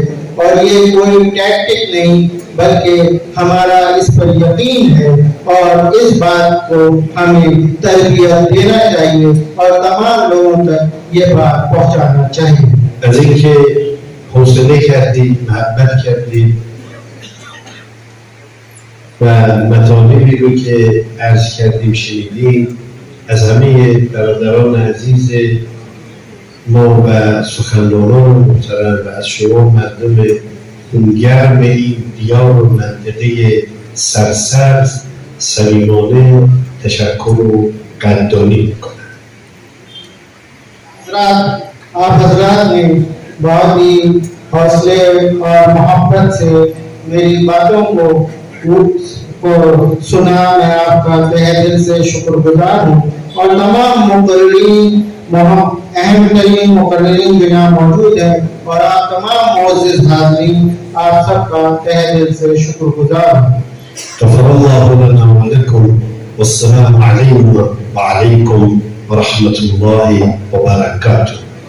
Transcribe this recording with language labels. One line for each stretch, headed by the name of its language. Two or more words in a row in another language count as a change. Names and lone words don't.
Urdu: اور یہ کوئی ٹیکٹک نہیں بلکہ ہمارا اس پر یقین ہے، اور اس بات کو ہمیں تربیت دینا چاہیے اور تمام لوگوں تک یہ بات پہنچانا چاہیے۔
Persian: از اینکه حوصله کردید، محبت کردید و مطالبی رو که عرض کردیم شنیدیم از همه برادران عزیز ما و سخنرانان محترم و از شما مردم خونگرم این دیار و منطقه سرسبز صمیمانه تشکر و قدردانی میکنم.
Urdu: حضرات، آپ حضرات نے بہت ہی حوصلے اور محبت سے میری باتوں کو سنا، میں آپ کا تہہ دل سے شکر گزار ہوں، اور تمام مقررین، اہم ترین مقررین جناب موجود ہیں، اور آپ تمام معزز حاضرین، آپ سب کا تہہ دل سے شکر گزار ہوں۔
Arabic: غفر الله لنا ولكم والسلام عليكم وعليكم ورحمة الله وبركاته.